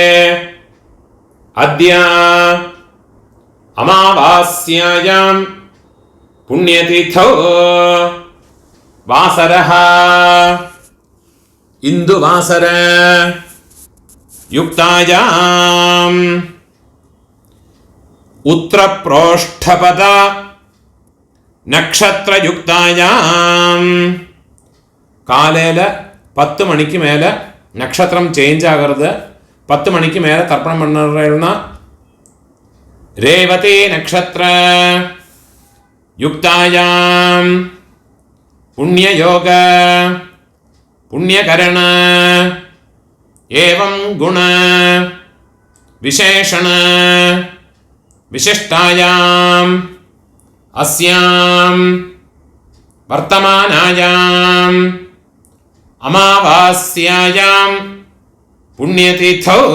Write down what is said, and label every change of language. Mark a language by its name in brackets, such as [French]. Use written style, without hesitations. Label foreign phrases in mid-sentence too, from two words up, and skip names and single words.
[Sanskrit] अद्य अमावास्यायां पुण्यतिथौ वासरः इंदुवासर युक्तायाम् उत्तरप्रोष्ठपद नक्षत्रयुक्तायाम् [Tamil] காலையில் 10 மணிக்கு மேலே நக்ஷத்திரம் சேஞ்ச் ஆகருது. 10 மணிக்கு மேலே தர்ப்பணம் பண்ணுன [Sanskrit] രേവതി നക്ഷത്ര യുക്തായാം പുണ്യയോഗ പുണ്യകരണ ഏവം ഗുണ വിശേഷണ വിശിഷ്ടായാം അസ്യാം വർത്തമാനായാം അമാവാസ്യായാം പുണ്യതിഥൗ.